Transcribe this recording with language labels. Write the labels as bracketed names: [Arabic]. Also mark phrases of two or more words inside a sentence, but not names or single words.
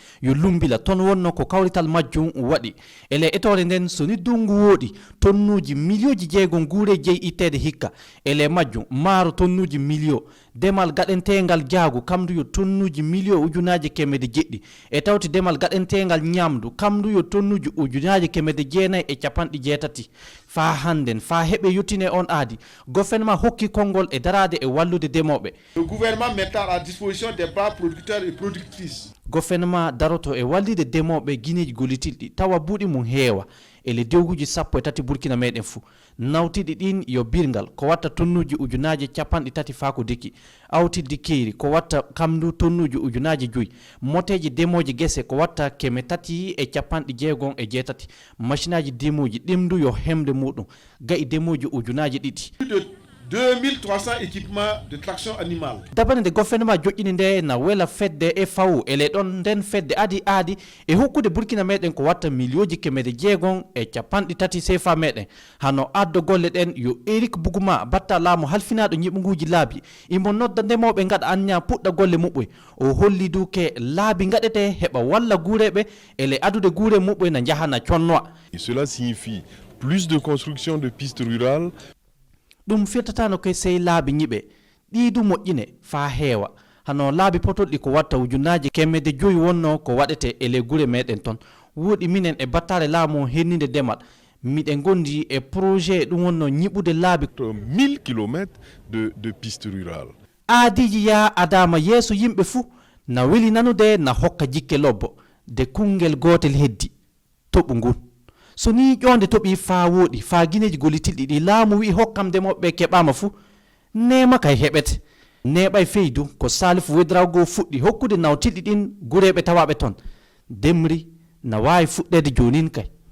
[Fula] yo lumbila toon wonno ko kawrital majjum waɗi e ley etore nden so ni dungu wooɗi tonnuji million ji jeegom guure jeeyi ittede hikka e ley majjum maaro tonnuji million demal gaɗentegal jaagu kamdu yo tonnuji million ujunaji kemede jeɗɗi e tawti demal gaɗentegal ñamdu kamdu yo tonnuji ujunaji kemede jeenayyi e capanɗe jeetati fa hannden fa heɓe yettine on aadi gouvernement hokki konngol e darade e wallude demoɓe. [French] Le gouvernement mettant à disposition des bras producteurs et productrices. [Fula] Gouvernement daroto e wallide demoɓe guineji gollitilɗi tawa buuɗi mum heewa ele dewguji 13 burkina meɗen fuu nawtiɗi ɗin yo birgal ko watta tonnuji ujunaji capanɗe tati fa ko deki awtiddi keeri ko watta kamdu tonnuji ujunaji 5 moteji demoji gese ko watta keme tati e capanɗe jeegom e jeetati machine aji demoji ɗemdu yo hemde muɗum gayi demoji ujunaji 2 [French] 2300 équipements de traction animale. [Fula] Dabane de gouvernement joƴƴini nde na wela fedde e fawu ele ɗon nden fedde aadi e hokkude burkina meɗen ko watta milioji kemede jeegom e capanɗe tati CFA meɗen hano addo golle ɗen yo Eric Bougouma batta laamu halfinaɗo ñiɓuguji laabi imo nodda ndemoɓe gaɗa anniya puɗɗa golle muɓɓe o holli duke laabi gaɗete heɓa walla guureɓe ele adude guure muɓɓe na jahana connoa. [French] Cela signifie plus de construction de pistes rurales. [Fula] ɗum firtatano koye sey laabi ñiɓe ɗiidu moƴƴine fa heewa hano laabi potolɗi ko watta ujunaji kemede 5 wonno ko waɗete e ley gure meɗen toon woɗi minen e battare laamu hennide demal miɗen gondi e projet ɗum wonno ñiɓude laabi [French] 1000 km de piste rurale [Fula] aadiji ya adama yeeso yimɓe fuu na weli nanude na hokka jikke lobbo de kungel gotel heddi toɓu ngun so ni ƴonde toɓi fa woɗi fa guineji gollitilɗi ɗi laamu wi hokkam demoɓe keɓama fuu nema kay heɓete neɓay feydu ko Salif Ouedraogo fuɗɗi hokkude nawtilɗi ɗin gureɓe tawaɓe toon demri na wawi fuɗɗede jonin kay